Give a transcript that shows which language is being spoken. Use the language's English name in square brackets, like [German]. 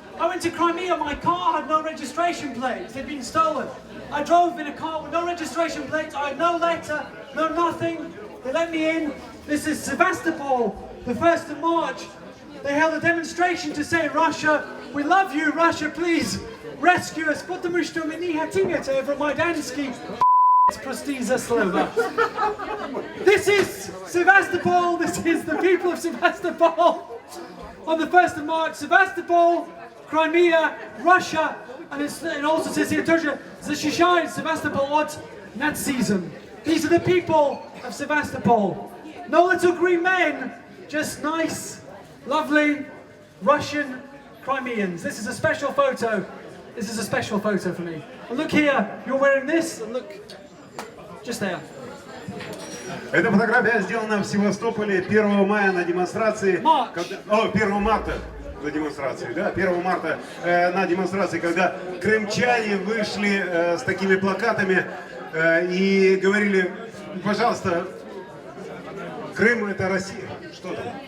[English] I went to Crimea, my car had no registration plates, they'd been stolen. I drove in a car with no registration plates, I had no letter, no nothing. They let me in. This is Sevastopol, the 1st of March. They held a demonstration to say, Russia, we love you, Russia, please rescue us. [Russian] Потому что мы не хотим это Евромайданский. Прости за слово. [English] This is Sevastopol. This is the people of Sevastopol. On the 1st of March, Sevastopol, Crimea, Russia, and it also says here, [Russian] тоже защищает Sevastopol от Nazism. [English] These are the people of Sevastopol. No little green men, just nice, lovely, Russian Crimeans. This is a special photo. This is a special photo for me. And look here, you're wearing this, and look, just there. [Russian] Эта фотография сделана в Севастополе 1 мая на демонстрации. 1 марта на демонстрации, да, 1 марта на демонстрации, когда крымчане вышли с такими плакатами и говорили, пожалуйста, Крым это Россия, что там?